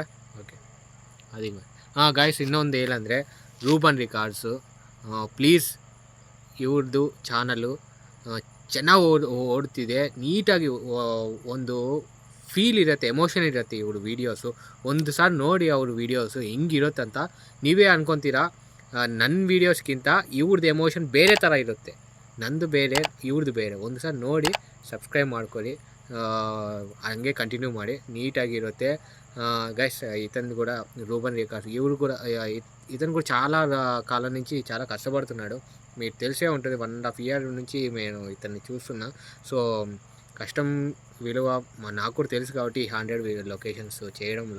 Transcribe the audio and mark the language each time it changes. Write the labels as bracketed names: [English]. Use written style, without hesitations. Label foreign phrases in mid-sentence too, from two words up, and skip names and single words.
[Kannada] ಓಕೆ, ಅದೀಗ ಗೈಸ್, ಇನ್ನೊಂದು ಏನಂದರೆ, ರೂಬನ್ ರಿಕಾರ್ಡ್ಸು ಪ್ಲೀಸ್, ಇವ್ರದ್ದು ಚಾನಲ್ಲು ಚೆನ್ನಾಗಿ ಓಡ್ತಿದೆ, ನೀಟಾಗಿ ಒಂದು ಫೀಲ್ ಇರುತ್ತೆ, ಎಮೋಷನ್ ಇರುತ್ತೆ ಇವ್ರ ವೀಡಿಯೋಸು. ಒಂದು ಸಾರಿ ನೋಡಿ ಅವ್ರ ವೀಡಿಯೋಸು ಹೆಂಗಿರುತ್ತಂತ ನೀವೇ ಅನ್ಕೊತೀರಾ. ನನ್ನ ವೀಡಿಯೋಸ್ಗಿಂತ ಇವ್ರದ್ದು ಎಮೋಷನ್ ಬೇರೆ ಥರ ಇರುತ್ತೆ, ನಂದು ಬೇರೆ, ಇವ್ರದ್ದು ಬೇರೆ. ಒಂದು ಸಾರಿ ನೋಡಿ ಸಬ್ಸ್ಕ್ರೈಬ್ ಮಾಡ್ಕೊಳ್ಳಿ, ಹಂಗೆ ಕಂಟಿನ್ಯೂ ಮಾಡಿ, ನೀಟಾಗಿರುತ್ತೆ. [Telugu] గైస్, ఇతను కూడా రూబన్ రికార్డ్స్, ఇವರು కూడా ఇతను కూడా చాలా కాలం నుంచి చాలా కష్టపడుతున్నాడు. మీకు తెలిసే ఉంటుంది, 1.5 year నుంచి నేను ఇతన్ని చూస్తున్నా. సో కష్టం విలువ నాకు కూడా తెలుసు కాబట్టి 100 లొకేషన్స్ చేయడంలో.